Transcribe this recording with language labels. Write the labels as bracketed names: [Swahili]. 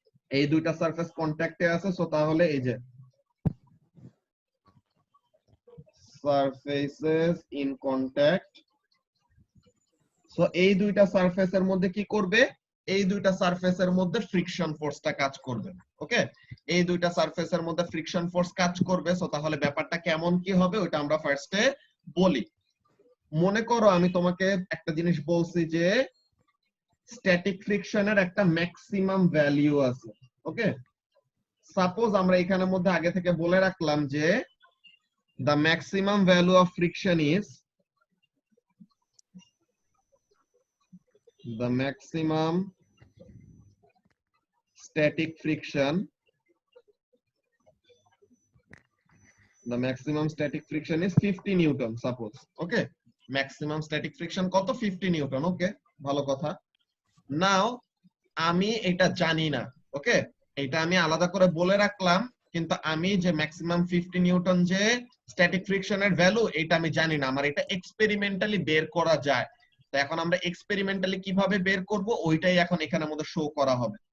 [Bangla] এই দুইটা সারফেস কন্টাক্টে আছে। সো তাহলে এই যে সারফেসেস ইন কন্টাক্ট, সো এই দুইটা সারফেসের মধ্যে কি করবে, এই দুইটা সারফেসের মধ্যে ফ্রিকশন ফোর্সটা কাজ করবে। ওকে, এই দুইটা সারফেসের মধ্যে ফ্রিকশন ফোর্স কাজ করবে। সো তাহলে ব্যাপারটা কেমন কি হবে ওটা আমরা ফার্স্টে বলি। মনে করো আমি তোমাকে একটা জিনিস বলছি যে স্ট্যাটিক ফ্রিকশনের একটা ম্যাক্সিমাম ভ্যালু আছে। ওকে, সাপোজ আমরা এখানের মধ্যে আগে থেকে বলে রাখলাম যে [English] the maximum value of friction is the maximum static friction, the maximum static friction is 50 newton suppose. Okay, maximum static friction [Bangla] কত, 50 নিউটন। ওকে, ভালো কথা। নাও আমি এটা জানি না, ওকে, এটা আমি আলাদা করে বলে রাখলাম, কিন্তু আমি যে ম্যাক্সিমাম 50 নিউটন যে স্ট্যাটিক ফ্রিকশনের ভ্যালু এটা আমি জানি না, আমার এটা এক্সপেরিমেন্টালি বের করা যায়। তো এখন আমরা এক্সপেরিমেন্টালি কিভাবে বের করব ওইটাই এখন এখানের মধ্যে শো করা হবে।